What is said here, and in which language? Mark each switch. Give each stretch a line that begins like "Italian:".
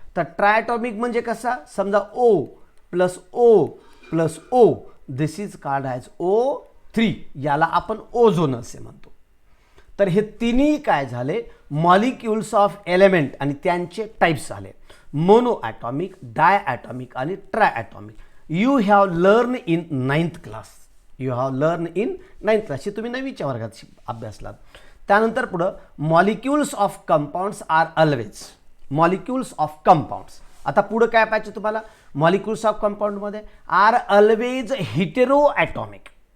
Marathi: तर ट्रायॲटॉमिक म्हणजे कसा, समजा O plus O,
English: this is called as
Marathi: O3. याला आपण ओझोन असे म्हणतो. तर हे तिन्ही काय झाले, मॉलिक्युल्स ऑफ एलिमेंट आणि त्यांचे टाइप्स झाले, मोनो ॲटॉमिक, डायॲटॉमिक आणि ट्रायॲटॉमिक.
English: You have learn in 9th class.
Marathi: हे तुम्ही 9वीच्या वर्गात अभ्यासलात. त्यानंतर पुढं
English: Molecules of compounds are always. Molecules of compounds.
Marathi: आता पुढं काय पाहिजे तुम्हाला, molecules of कंपाऊंडमध्ये
English: Are always heteroatomic.